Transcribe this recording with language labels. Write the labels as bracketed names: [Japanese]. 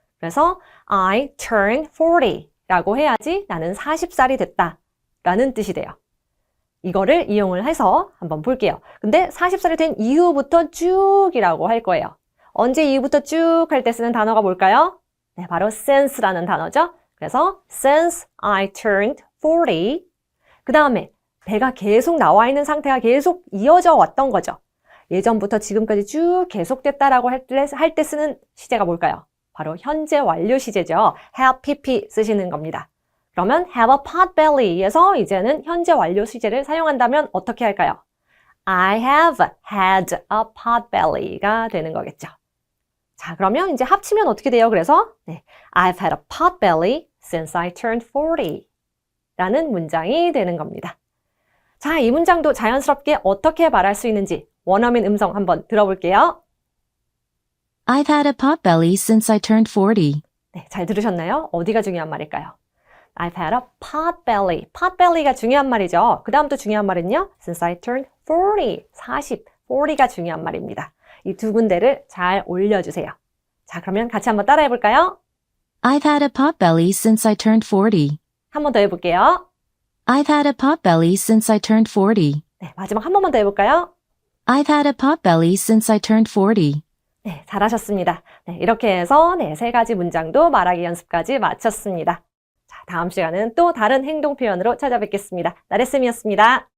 [Korean] 그래서 [English] I turn 40 [Korean] 라고 해야지 나는 40살이 됐다 라는 뜻이 돼요. 이거를 이용을 해서 한번 볼게요. 근데 40살이 된 이후부터 쭉이라고 할 거예요. 언제 이후부터 쭉 할 때 쓰는 단어가 뭘까요? 네, 바로 since라는 단어죠. [English] 그래서 since I turned 40. [Korean] 그 다음에 배가 계속 나와 있는 상태가 계속 이어져 왔던 거죠. 예전부터 지금까지 쭉 계속됐다라고 할 때 쓰는 시제가 뭘까요? 바로 현재 완료 시제죠. have pp 쓰시는 겁니다. 그러면 [English] have a pot belly [Korean] 에서 이제는 현재 완료 시제를 사용한다면 어떻게 할까요? [English] I have had a pot belly가 되는 거겠죠. [Korean] 자, 그러면 이제 합치면 어떻게 돼요? [English] 그래서 네, I've had a pot belly since I turned 40 [Korean] 라는 문장이 되는 겁니다. 자, 이 문장도 자연스럽게 어떻게 말할 수 있는지 원어민 음성 한번 들어볼게요. [English] I've had a pot belly since I turned 40. [Korean] 네, 잘 들으셨나요? 어디가 중요한 말일까요? [English] I've had a pot belly. [Korean] pot belly가 중요한 말이죠. 그 다음 또 중요한 말은요. [English] Since I turned 40. [Korean] 40가 중요한 말입니다. 이 두 군데를 잘 올려주세요. 자, 그러면 같이 한번 따라해 볼까요? [English] I've had a pot belly since I turned 40. [Korean] 한 번 더 해볼게요. [English] I've had a pot belly since I turned 40. [Korean] 네, 마지막 한 번만 더 해볼까요? [English] I've had a pot belly since I turned 40. [Korean] 네, 잘하셨습니다. 네, 이렇게 해서 세 가지 문장도 말하기 연습까지 마쳤습니다. 자, 다음 시간은 또 다른 행동 표현으로 찾아뵙겠습니다. 나래쌤이었습니다.